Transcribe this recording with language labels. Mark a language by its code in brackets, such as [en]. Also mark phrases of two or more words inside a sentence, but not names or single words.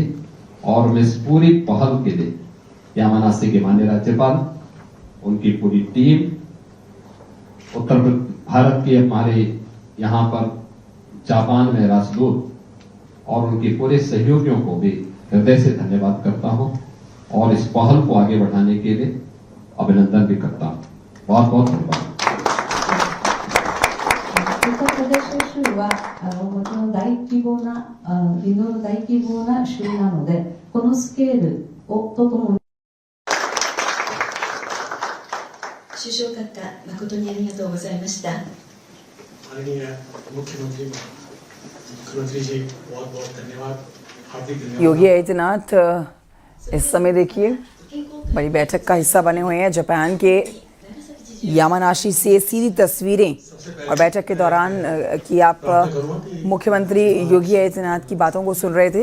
[hi] और मैं इस पूरी पहल के लिए यामानासी के माननीय राज्यपाल, उनकी पूरी टीम, उत्तर भारत के हमारे यहाँ पर जापान में राजदूत और उनके पूरे सहयोगियों को भी हृदय से धन्यवाद करता हूं और इस पहल को आगे बढ़ाने के लिए अभिनंदन भी करता हूं। बहुत बहुत धन्यवाद। [ja] ウッタプレシュ州はもちろん大規模なインドの大規模な州なので、このスケールとともに首相閣下、誠にありがとうございました。 [hi] माननीय मुख्यमंत्री जी बहुत बहुत धन्यवाद, हार्दिक धन्यवाद। योगी आदित्यनाथ इस समय देखिए बड़ी बैठक का हिस्सा बने हुए हैं। जापान के यामानाशी से सीधी तस्वीरें और बैठक के दौरान कि आप मुख्यमंत्री योगी आदित्यनाथ की बातों को सुन रहे थे।